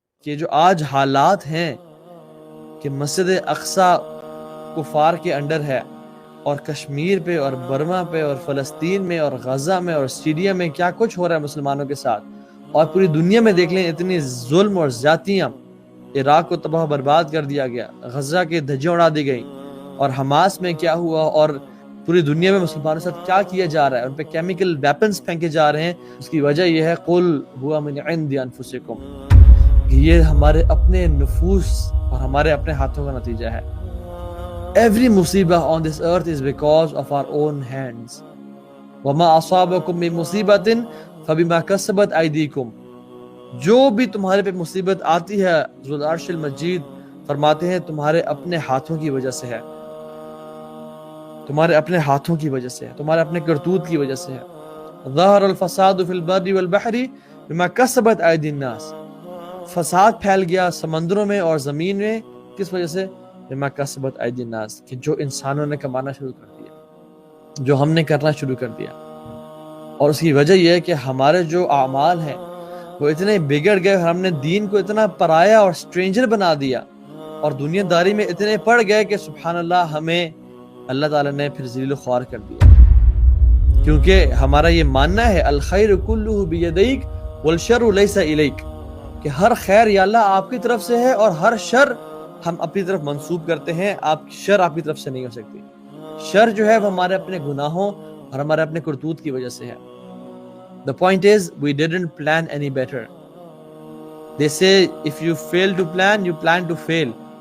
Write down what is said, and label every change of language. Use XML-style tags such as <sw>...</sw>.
<ur>کہ جو آج حالات ہیں کہ مسجد اقصی کفار کے انڈر ہے، اور کشمیر پہ اور برما پہ اور فلسطین میں اور غزہ میں اور سیریا میں کیا کچھ ہو رہا ہے مسلمانوں کے ساتھ، اور پوری دنیا میں دیکھ لیں اتنی ظلم اور زیادتیاں، عراق کو تباہ برباد کر دیا گیا، غزہ کے دھجیں اڑا دی گئی، اور حماس میں کیا ہوا، اور پوری دنیا میں مسلمانوں کے ساتھ کیا کیا جا رہا ہے، ان پہ کیمیکل ویپنز پھینکے جا رہے ہیں. اس کی وجہ یہ ہے</ur> <ar>قل ہوا من عند انفسکم،</ar> <ur>کہ یہ ہمارے اپنے نفوس اور ہمارے اپنے ہاتھوں کا نتیجہ ہے.</ur> <en>Every musibah on this earth is because of our own hands.</en> <ar>وَمَا أَصَابَكُم مِّن مُّصِيبَةٍ فَبِمَا كَسَبَتْ أَيْدِيكُم.</ar> <ur>جو بھی تمہارے پہ مصیبت آتی ہے، ذو العرش المجید فرماتے ہیں تمہارے اپنے ہاتھوں کی وجہ سے ہے، تمہارے اپنے ہاتھوں کی وجہ سے ہے، تمہارے اپنے کرتوت کی وجہ سے ہے.</ur> <ar>ظَهَرَ الْفَسَادُ فِي الْبَرِّ وَالْبَحْرِ بِمَا كَسَبَتْ أَيْدِي النَّاسِ.</ar> <ur>فساد پھیل گیا سمندروں میں اور زمین میں، کس وجہ سے؟</ur> <ar>بِمَا كَسَبَتْ أَيْدِي النَّاسِ،</ar> <ur>کہ جو انسانوں نے کمانا شروع کر دیا، جو ہم نے کرنا شروع کر دیا. اور اس کی وجہ یہ ہے کہ ہمارے جو اعمال ہیں وہ اتنے بگڑ گئے، ہم نے دین کو اتنا پرایا اور سٹرینجر بنا دیا، اور دنیا داری میں اتنے پڑ گئے کہ سبحان اللہ ہمیں اللہ تعالیٰ نے پھر ذلیل و خوار کر دیا. کیونکہ ہمارا یہ ماننا ہے</ur> <ar>الخیر کلہ بیدیک والشر لیس الیک،</ar> <ur>کہ ہر خیر یا اللہ آپ کی طرف سے ہے، اور ہر شر ہم اپنی طرف منسوب کرتے ہیں. شر آپ کی طرف سے نہیں ہو سکتی. شر جو ہے وہ ہمارے اپنے گناہوں اور ہمارے اپنے کرتوت کی وجہ سے ہے.</ur> <en>The point is we didn't plan any better. They say if you fail to plan, you plan to fail.</en>